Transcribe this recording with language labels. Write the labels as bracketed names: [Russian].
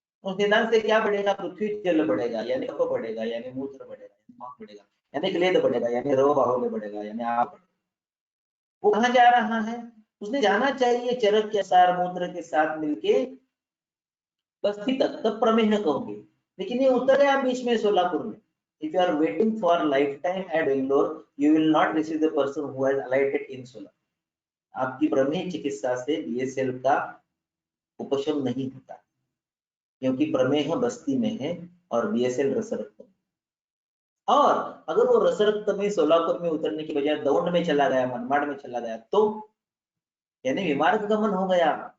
[Hindi] उस निदान से क्या बढ़ेगा? पृथ्वी जल बढ़ेगा, यानी कफ बढ़ेगा, यानी मूत्र बढ़ेगा, यानी मांस बढ़ेगा, यानी क्लेद बढ़ेगा, यानी रव बाहुल्य बढ़ेगा, यानी आप बढ़ेगा। वो कहाँ जा रहा है? उसने जाना चाहिए चरक के सार मूत्र के साथ मिलके बस्ती तक, तब प्रमेह कहोगे। लेकिन ये उतर गया बीच में सोलापुर में। [English] If you are waiting for lifetime at Bangalore, you will not receive the person who has alighted in Solar. [Hindi] आपकी प्रमेय चिकित्सा से BSL का उपशम नहीं होता, क्योंकि प्रमेह बस्ती में है और BSL रसरक्त में। और अगर वो रसरक्त में सोलापुर में उतरने की बजाय दौंड में चला गया, मनमाड़ में चला गया, तो यानी विमार्ग गमन हो गया।